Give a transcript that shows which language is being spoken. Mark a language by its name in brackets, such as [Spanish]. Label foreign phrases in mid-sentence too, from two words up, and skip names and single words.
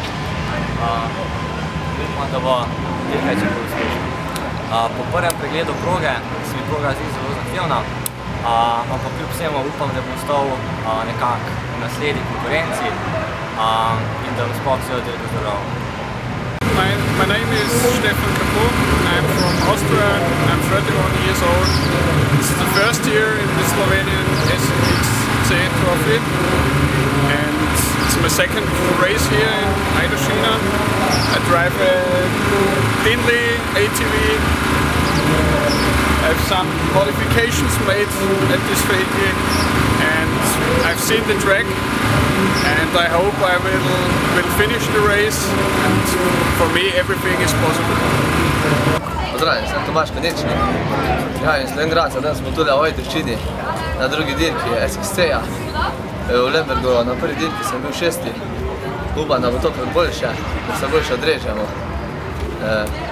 [Slovenian] Upam, da bo dirka čim bolj uspešna. Po prvem pregledu proge se mi proga zdi zelo zahtevna, ampak kljub vsemu upam, da bom ostal nekako v naslednji konkurenci in da bom sploh vse dirko zdrav. [English] My name is Stefan Kapo. I'm from Austria. I'm 31 years old. This is the first year in the Slovenian SXC Trophy, and it's my second race here in Ajdovščina. I drive a Dinley ATV. I have some modifications made at this vehicle, and I've seen the track, and I hope I will finish the race, and for me everything is possible. [Slovenian] Pozdravljeni, sem Tomaž Konečnik. Prihajam iz Lengrada, danes smo tudi v Ajdovščini na drugi dirki SXC-ja. V Lembergu na prvi dirki sem bil 6. Upam, da bo tokrat boljše, da se boljše odrežemo.